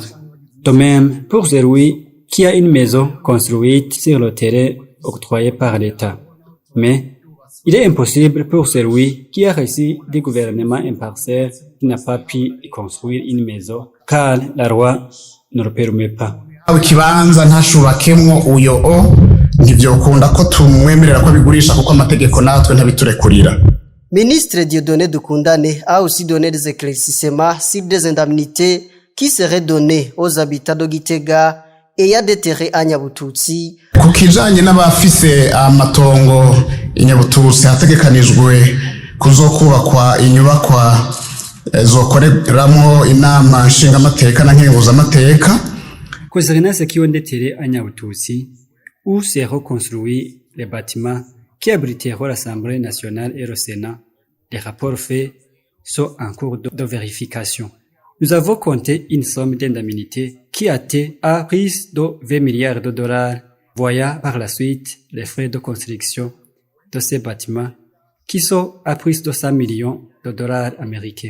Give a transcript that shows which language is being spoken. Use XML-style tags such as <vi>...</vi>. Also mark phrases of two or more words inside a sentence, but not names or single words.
<fr>De même pour celui qui a une maison construite sur le terrain octroyé par l'État. Mais il est impossible pour celui qui a reçu du gouvernement une parcelle qui n'a pas pu construire une maison, car la loi ne le permet pas.</fr> <rn>Ikibanza ntashubakemwo uyo ntivyokunda ko tumwemerera ko bigurisha kuko amategeko natwe ntabiturekurira.</rn> <fr>Ministre Dieudonné Dokundane a aussi donné des éclaircissements sur des indemnités qui seraient données aux habitants de Gitega et à des terrains à Nyabututsi.</fr> <rn>Ku kijanye n'abafise amatongo i Nyabututsi hategekanijwe kuzokubakwa inyubakwa zokoreramo inama nshingamateka na nkenguzamateka.</rn> <fr>Concernant ceux qui ont des terrains à Nyabututsi, où seront construits les bâtiments qui abriteront l'Assemblée nationale et le Sénat, les rapports faits sont en cours de vérification. Nous avons compté une somme d'indemnité qui atteint à plus de 20 milliards de dollars, voyant par la suite les frais de construction de ces bâtiments qui sont à plus de 100 millions de dollars américains.</fr>